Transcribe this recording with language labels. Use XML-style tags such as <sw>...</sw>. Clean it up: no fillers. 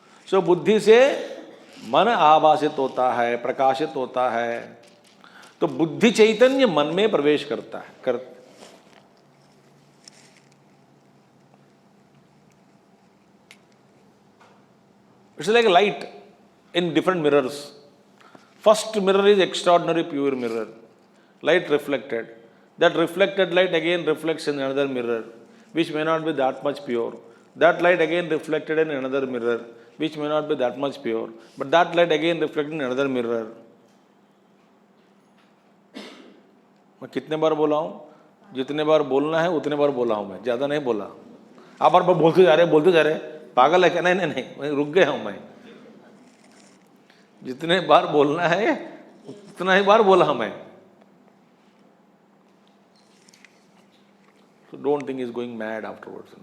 <hi>सो बुद्धि से मन आभासित होता है, प्रकाशित होता है. तो बुद्धि चैतन्य मन में प्रवेश करता है.</hi> <en>It's like light in different mirrors. First mirror is extraordinary pure mirror, light reflected. That reflected light again reflects in another mirror, which may not be that much pure. That light again reflected in another mirror, which may not be that much pure. But that light again reflected in another mirror.</en> <hi>मैं कितने बार बोला हूँ? जितने बार बोलना है उतने बार बोला हूँ मैं, ज़्यादा नहीं बोला. आप बार बोलते जा रहे, पागल है क्या? नहीं नहीं नहीं, रुक गया हूँ मैं. जितने बार बोलना है उतना ही बार बोला मैं.</hi> <en>So don't think he's going mad afterwards.</en>